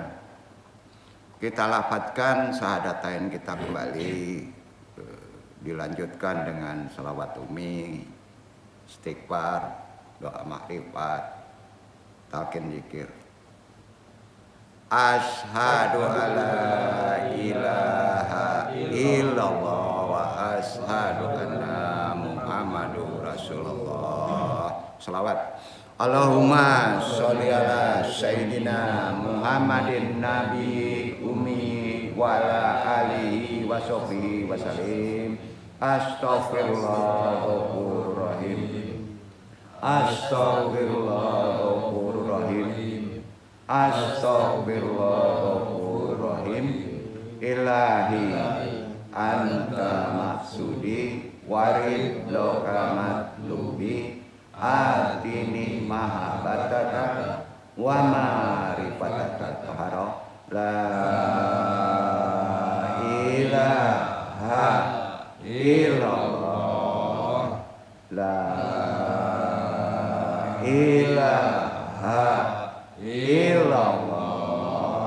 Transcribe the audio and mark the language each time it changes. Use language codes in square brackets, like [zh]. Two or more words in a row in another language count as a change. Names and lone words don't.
[id] Kita lafadzkan syahadatain kita kembali, dilanjutkan dengan salawat umi, istighfar, doa makrifat, talqin zikir. [ar] أشهد أن لا إله إلا الله وأشهد أن محمدا رسول الله. Salawat. اللهم صل على سيدنا محمد النبي الأمي وعلى آله وصحبه وسلم. أستغفر الله العظيم. أستغفر الله العظيم. Astaghfirullahaladzim. إلهي أنت مقصودي ورضاك مطلوبي أعطني محبتك ومعرفتك طهارة لا إله إلا الله إله إلا الله.